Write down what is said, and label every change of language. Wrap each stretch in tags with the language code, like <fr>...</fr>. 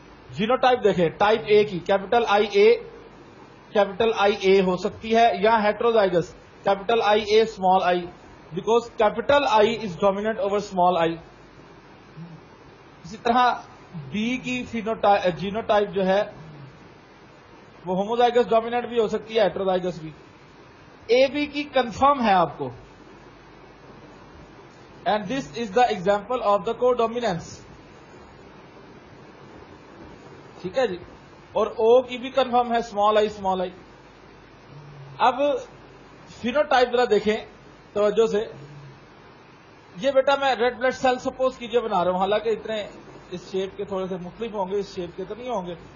<ur>Jeenu type دیکھیں، type A کی capital آئی اے، capital آئی اے ہو سکتی ہے، یا ہیٹروزائگس capital I a small I,</ur> <en>Because capital I is dominant over small I.</en> <ur>اسی طرح بی کی جینو ٹائپ جو ہے وہ ہوموزائگس ڈومیننٹ بھی ہو سکتی ہے، ہیٹروزائگس بھی. اے بی کی کنفرم ہے آپ کو،</ur> <en>And this is the example of the codominance.</en> <ur>ٹھیک ہے جی. اور او کی بھی کنفرم ہے، اسمال آئی اسمال آئی. اب فینو ٹائپ ذرا دیکھیں توجہ سے. یہ بیٹا میں ریڈ بلڈ سیل سپوز کیجئے بنا رہا ہوں، حالانکہ اتنے اس شیپ کے تھوڑے سے مختلف ہوں گے، اس شیپ کے تو نہیں ہوں گے.</ur>